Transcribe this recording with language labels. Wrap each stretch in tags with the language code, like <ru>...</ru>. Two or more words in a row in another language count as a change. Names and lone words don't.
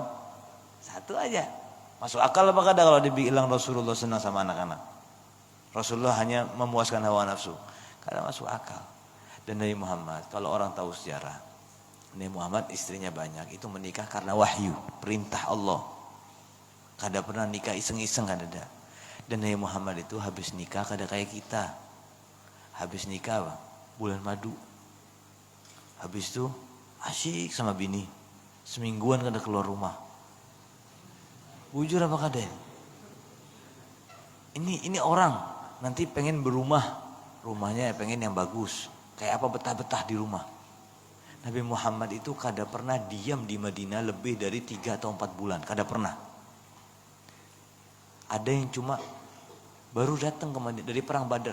<id>1 aja. Masuk akal apa kada kalau dibilang Rasulullah senang sama anak-anak? Rasulullah hanya memuaskan hawa nafsu. Kada masuk akal. Dan Nabi Muhammad, kalau orang tahu sejarah, Nabi Muhammad istrinya banyak, itu menikah karena wahyu, perintah Allah. Kada pernah nikah iseng-iseng, kada ada. Dan Nabi Muhammad itu habis nikah kada kayak kita. Habis nikah apa? Bulan madu. Habis itu asyik sama bini. Semingguan kada keluar rumah.</id> <bjn>Bujur apa kada?</bjn> <id>Ini orang nanti pengen berumah, rumahnya pengen yang bagus. Kayak apa betah-betah di rumah. Nabi Muhammad itu kada pernah diam di Madinah lebih dari 3 atau 4 bulan. Kada pernah. Ada yang cuma baru datang ke Madinah dari perang Badar.</id>